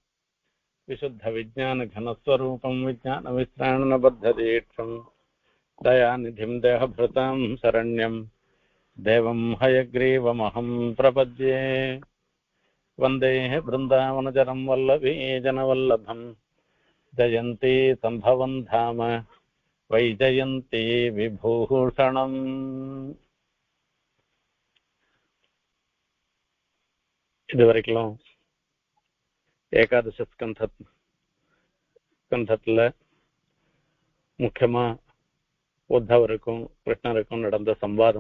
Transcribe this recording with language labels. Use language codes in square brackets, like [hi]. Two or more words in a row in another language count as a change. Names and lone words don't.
[sa] विशुद्धविज्ञानघनस्वरूपं विज्ञानविश्राणबद्धदीक्षं दयानिधिं देहभृतां शरण्यं देवं हयग्रीवमहं प्रपद्ये। वन्दे बृन्दावनचरं वल्लभी जनवल्लभं जयन्ती सम्भवं धाम वैजयन्ती विभूषणम्। [ta] இதுவரைக்கும் ஏகாதச ஸ்கந்தத்துல முக்கியமா உத்தவருக்கும் கிருஷ்ணருக்கும் நடந்த சம்வாதம்.